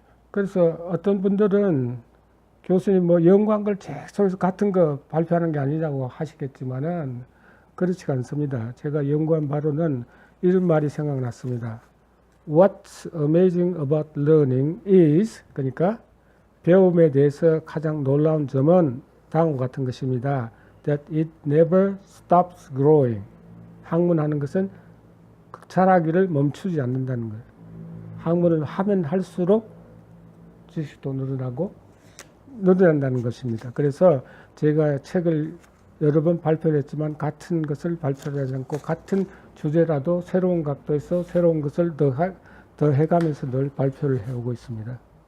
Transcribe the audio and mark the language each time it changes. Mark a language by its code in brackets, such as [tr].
[ko] 그래서 어떤 분들은 교수님 뭐 연구한 걸 계속해서 같은 거 발표하는 게 아니냐고 하시겠지만은 그렇지가 않습니다. 제가 연구한 바로는 이런 말이 생각났습니다. [en] What's amazing about learning is, [ko] 그러니까 배움에 대해서 가장 놀라운 점은 다음과 같은 것입니다. [en] That it never stops growing. [ko] 학문하는 것은 자라기를 멈추지 않는다는 거예요. 학문을 하면 할수록 지식도 늘어난다는 것입니다. 그래서 제가 책을 여러 번 발표를 했지만 같은 것을 발표하지 않고 같은 주제라도 새로운 각도에서 새로운 것을 더 해가면서 늘 발표를 해오고 있습니다.